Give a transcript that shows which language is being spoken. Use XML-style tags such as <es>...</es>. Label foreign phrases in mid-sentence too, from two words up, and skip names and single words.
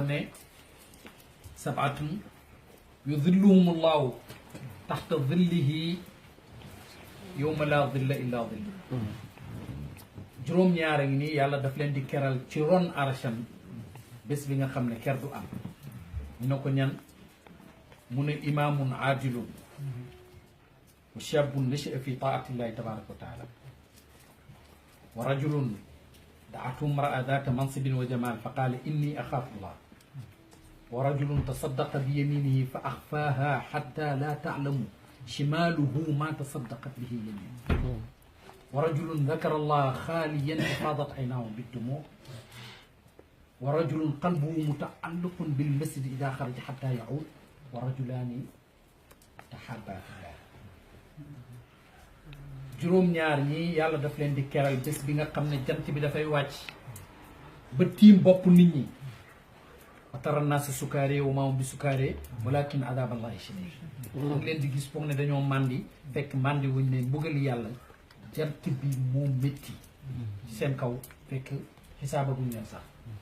<wo>ne</wo> <ar>سبعة يظلهم الله تحت ظله يوم لا ظل إلا ظل</ar> <wo>juróom-ñaar a ngi nii yàlla daf leen di keral ci ron arasham bés bi nga xam ne ker du am ñu ne ko ñan mu ne</wo> <ar>إمام عادل وشاب نشأ في طاعة الله تبارك وتعالى ورجل دعته امرأة ذات منصب وجمال فقال إني أخاف الله ورجل تصدق بيمينه فأخفاها حتى لا تعلم شماله ما تصدقت به يمينه ورجل ذكر الله خاليا ففاضت عيناه بالدموع ورجل قلبه معلق بالمسجد إذا خرج حتى يعود ورجلان تحابا في الله</ar> <wo>juróom-ñaar ñi yàlla daf leen di keral bés bi nga xam ne jant bi dafay wàcc ba tiim bopp nit ñi</wo> <ar>وترى الناس سكارى وما هم بسكارى ولكن عذاب الله شديد</ar> <wo>ngi leen di gis foog ne dañoo màndi fekk màndi wuñ ne mbugali yàlla jant bi moo métti ci seen kaw fekk xisaabaguñ leen sax</wo>